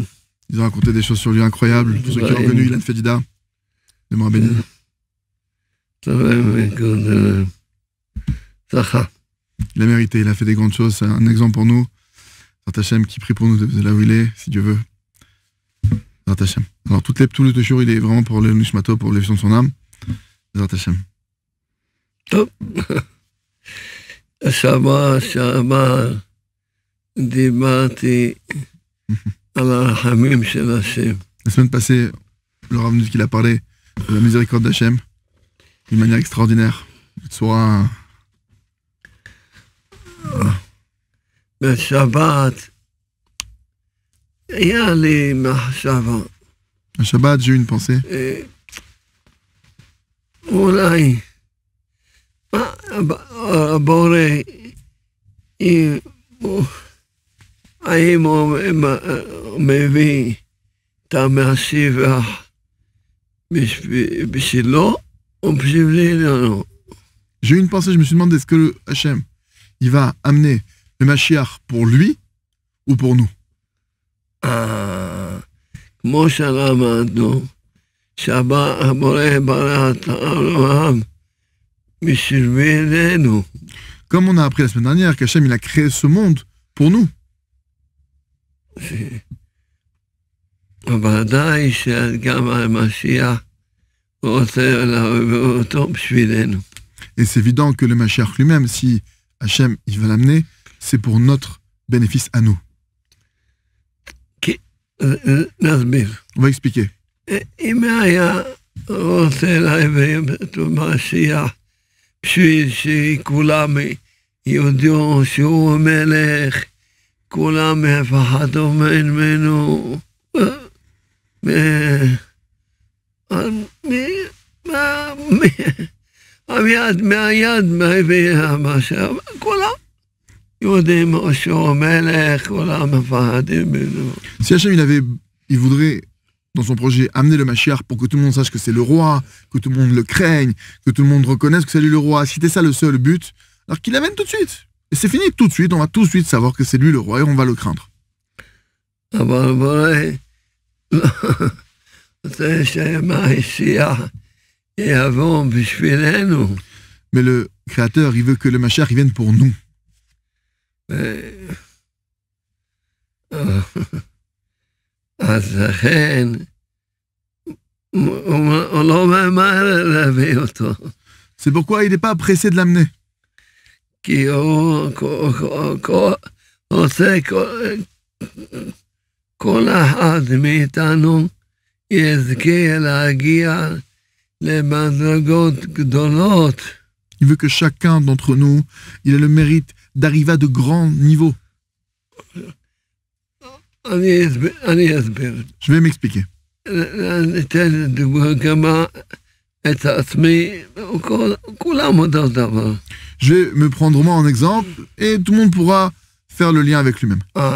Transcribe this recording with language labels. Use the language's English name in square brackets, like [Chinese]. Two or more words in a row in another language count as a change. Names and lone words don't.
[French] Ils ont raconté des choses sur lui incroyables. Pour ceux qui ont connu Ilan Fedida, de moi béni. Zacha. Il a mérité, il a fait des grandes choses. C'est un exemple pour nous. [Hebrew] בעזרת השם [French] qui prie pour nous de là où il est, si Dieu veut. [Hebrew] בעזרת השם. [French] Alors tout le jour, il est vraiment pour le Nishmato, pour l'élection de son âme. [Hebrew] בעזרת השם. טוב, השבוע שעבר דיברתי על הרחמים של השם. [French] La semaine passée, le Rav nous dit qu'il a parlé de la miséricorde d'Hachem d'une manière extraordinaire. Soit [Hebrew] בשבת היה לי מחשבה. [French] un Shabbat, j'ai eu une pensée. [Hebrew] אולי הבורא, האם הוא מביא את המשיח בשבילו או בשבילנו? [French] J'ai eu une pensée, je me suis demandé, est-ce que Hachem, il va amener le Mashiach pour lui ou pour nous? [Hebrew] כמו שלמדנו, שהבורא ברא את העולם בשבילנו. [French] Comme on a appris la semaine dernière qu'Hachem, il a créé ce monde pour nous. [Hebrew] ודאי שגם המשיח רוצה להביא אותו בשבילנו. [French] Et c'est évident que le Mashiach lui-même, si Hachem, il va l'amener, c'est pour notre bénéfice à nous. [Hebrew] נסביר. [French] On va expliquer. [Hebrew] אם היה רוצה להביא את המשיח בשביל שכולם יודעו שהוא מלך, כולם יפחדו ממנו, מהיד מביא המשיח, כולם יודעים שהוא מלך, כולם מפחדים ממנו. [French] Si Hachem, il voudrait, dans son projet, amener le Mashiach pour que tout le monde sache que c'est le roi, que tout le monde le craigne, que tout le monde reconnaisse que c'est lui le roi, si c'était ça le seul but, alors qu'il l'amène tout de suite. Et c'est fini tout de suite, on va tout de suite savoir que c'est lui le roi et on va le craindre. Mais le Créateur, il veut que le Mashiach il vienne pour nous. [Hebrew] אז לכן, הוא לא ממהר להביא אותו. [French] C'est pourquoi il n'est pas pressé de l'amener. [Hebrew] כי הוא רוצה כל אחד מאיתנו יזכה להגיע למדרגות גדולות. [French] Il veut que chacun d'entre nous, il ait le mérite d'arriver à de grands niveaux. Je vais m'expliquer. Je vais me prendre moi en exemple et tout le monde pourra faire le lien avec lui-même.